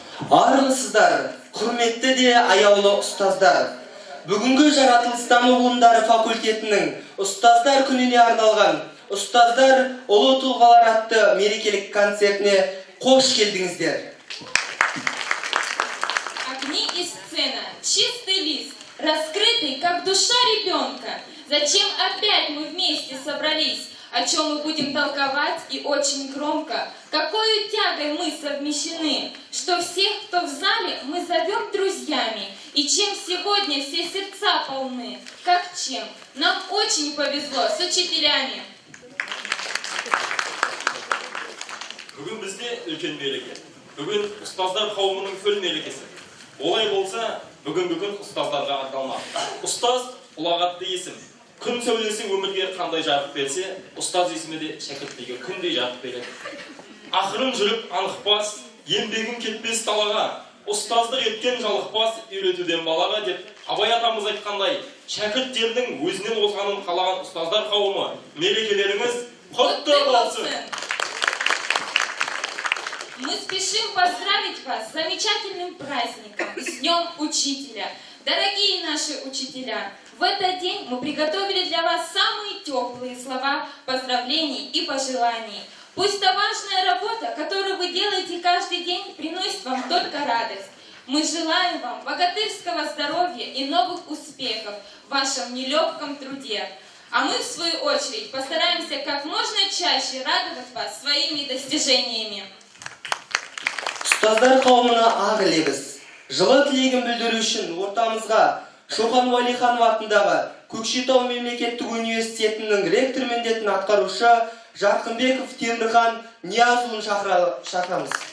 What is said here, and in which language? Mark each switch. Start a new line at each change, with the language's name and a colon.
Kazakh: Армысыздар, құрметті де аяулы ұстаздар. Бүгінгі жаратылыстану ғылымдары факультетінің ұстаздар күніне арналған ұстаздар ұлы тұлғалар атты мерекелік концертіне қош келдіңіздер.
Russian: Огни и сцена, чистый лист, раскрытый, как душа ребенка. Зачем опять мы вместе собрались? О чем мы будем толковать и очень громко? Какой тягой мы совмещены, что всех, кто в зале, мы зовем друзьями. И чем сегодня все сердца полны, как чем? Нам очень повезло с учителями.
Kazakh: Бүгін бізде үлкен мереке. Бүгін ұстаздар қауымының фөл мерекесі. Олай болса, бүгінгі күн ұстаздарға арналмақ. Ұстаз ұлағатты есім. Күн сәулесі өмірге қандай жарық берсе, ұстаз есімі де шәкірттіге күндей жарық береді. Ақырын жүріп анықпас, еңбегің кетпес талаға, ұстаздық еткен жалықпас үйретуден балаға деп Абай атамыз айтқандай, шәкірттердің өзінен озғанын қалаған ұстаздар қауымы, мерекелеріңіз құтты болсын.
Russian: Мы спешим поздравить вас с замечательным праздником, с Днем Учителя. Дорогие наши учителя, в этот день мы приготовили для вас самые теплые слова поздравлений и пожеланий. Пусть та важная работа, которую вы делаете каждый день, приносит вам только радость. Мы желаем вам богатырского здоровья и новых успехов в вашем нелегком труде. А мы, в свою очередь, постараемся как можно чаще радовать вас своими достижениями.
Kazakh: Ұстаздар қауымына ақ лебіз. Жылы тілегін білдіру үшін ортамызға Шоқан Уәлиханов атындағы Көкшетау мемлекеттік университетінің ректор міндетін атқарушы Жарқынбеков Темірхан Ниязұлын шақырамыз.